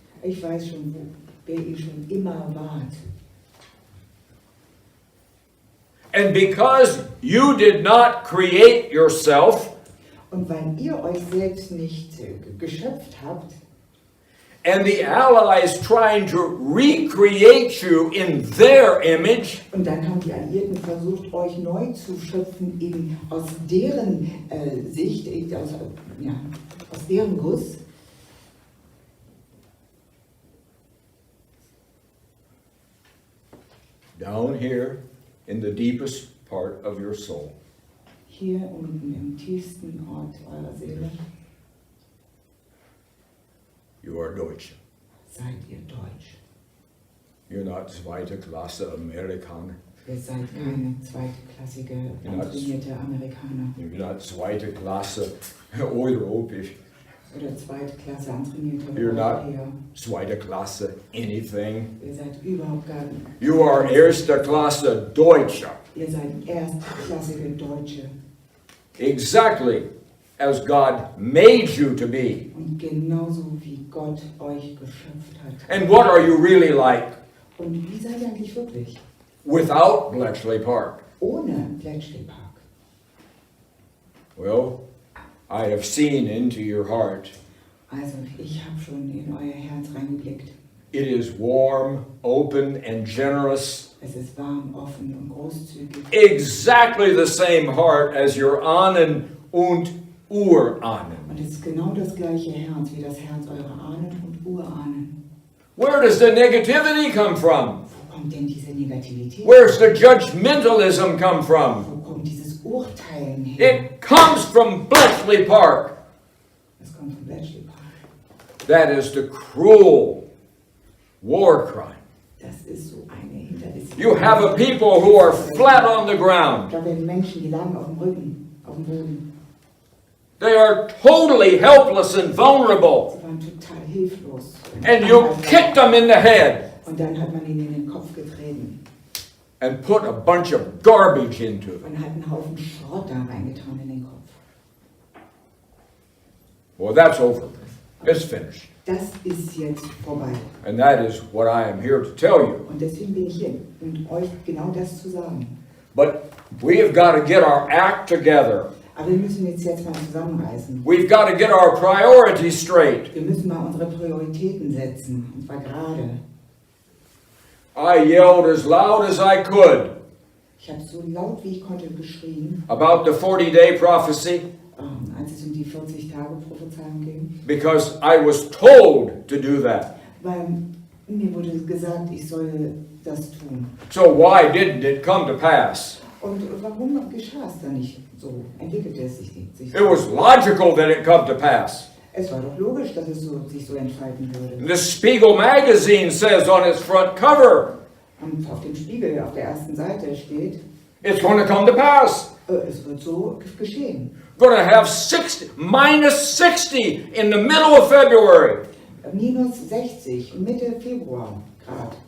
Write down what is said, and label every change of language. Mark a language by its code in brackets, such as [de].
[de] Ich weiß schon, wer ihr schon immer wart. [en] And because you did not create yourself, [de] Und weil ihr euch selbst nicht geschöpft habt, [en] and the Allies trying to recreate you in their image, [de] und dann haben die Alliierten versucht, euch neu zu schöpfen, eben aus deren Sicht, aus deren Guss. [en] down here in the deepest part of your soul, [de] Hier unten im tiefsten Ort eurer Seele [en] you are Deutsch. [de] seid ihr Deutsch. [en] You're not [de] zweite Klasse Amerikaner. Ihr seid keine zweitklassige, trainierte Amerikaner [en] You're not [de] zweite Klasse Europäisch. oder zweitklasse antrainierte [en] You're not [de] Europäer. zweite Klasse [en] anything. [de] Ihr seid überhaupt gar nicht. [en] You are [de] erste Klasse Deutsche. Ihr seid erstklassige Deutsche. [en] Exactly as God made you to be. [de] Und genauso wie Gott euch geschöpft hat. [en] And what are you really like [de] Und wie seid ihr eigentlich wirklich? [en] without Bletchley Park? [de] Ohne Bletchley Park. [en] Well, I have seen into your heart. [de] Also, ich habe schon in euer Herz reingeblickt. [en] It is warm, open, and generous. [de] Es ist warm, offen und großzügig. [en] Exactly the same heart as your [de] Ahnen und Urahnen. Und es ist genau das gleiche Herz wie das Herz eurer Ahnen und Urahnen. [en] Where does the negativity come from? [de] Wo kommt denn diese Negativität? [en] Where's the judgmentalism come from? [de] Wo kommt dieses Urteilen her? [en] It comes from Bletchley Park. [de] Es kommt von Bletchley Park. [en] That is the cruel war crime. [de] Das ist so eine hinterlistige. [en] You have a people who are flat on the ground. [de] Da werden Menschen, die lagen auf dem Rücken, auf dem Boden. [en] They are totally helpless and vulnerable. [de] Sie waren total hilflos. [en] And you kicked them in the head [de] Und dann hat man ihnen in den Kopf getreten [en] and put a bunch of garbage into them. [de] und hat einen Haufen Schrott da reingetan in den Kopf. [en] Well, that's over. It's finished. [de] Das ist jetzt vorbei. [en] And that is what I am here to tell you. [de] Und deswegen bin ich hier, um euch genau das zu sagen. [en] But we have got to get our act together. [de] Aber wir müssen jetzt mal zusammenreißen. [en] We've got to get our priorities straight. [de] Wir müssen mal unsere Prioritäten setzen, und zwar gerade. [en] I yelled as loud as I could [de] Ich habe so laut wie ich konnte geschrien, [en] about the 40-day prophecy [de] als es um die 40-Tage-Prophezeiung ging. [en] because I was told to do that. [de] Weil mir wurde gesagt, ich soll das tun. [en] So why didn't it come to pass? [de] Und warum geschah es dann nicht so? Entwickelte es sich nicht. [en] It was logical that it come to pass. [de] Es war doch logisch, dass es sich so entfalten würde. [en] The Spiegel magazine says on its front cover, [de] Und auf dem Spiegel auf der ersten Seite steht, [en] it's going to come to pass. [de] es wird so geschehen. [en] Going to have minus 60 in the middle of February. [de] Minus 60, Mitte Februar Grad.